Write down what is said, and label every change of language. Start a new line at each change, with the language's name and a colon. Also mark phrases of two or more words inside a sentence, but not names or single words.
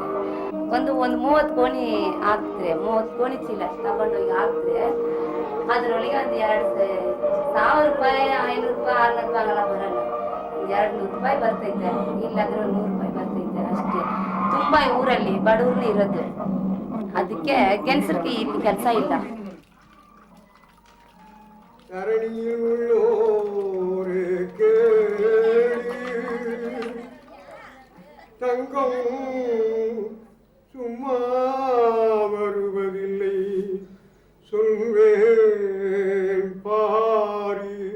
Kannada: ಒಂದು 30 ಕೋಣಿ ಹಾಕಿದ್ರೆ 30 ಕೋಣಿ ಚೀಲ ತಗೊಂಡೋಗಿ ಹಾಕಿದ್ರೆ ಅದರೊಳಗೆ ಒಂದು 2,000 ರೂಪಾಯಿ 500 ರೂಪಾಯಿ 600 ರೂಪಾಯಿ ಆಗಲ್ಲ, ಬರಲ್ಲ. 200 ರೂಪಾಯಿ ಬರ್ತೈತೆ, ಇಲ್ಲಾಂದ್ರೆ 100 ರೂಪಾಯಿ ಬರ್ತೈತೆ ಅಷ್ಟೇ. ತುಂಬ ಊರಲ್ಲಿ ಬಡವ್ರನ್ನ ಇರೋದು, ಅದಕ್ಕೆ ಗೆಲ್ಸರಿಗೆ ಇಲ್ಲಿ ಕೆಲಸ ಇಲ್ಲ.
Tamil: தரணியில் உள்ளோரே கேளு, தங்கம் சும்மா வருவதில்லை, சொல்வேன் பாரு.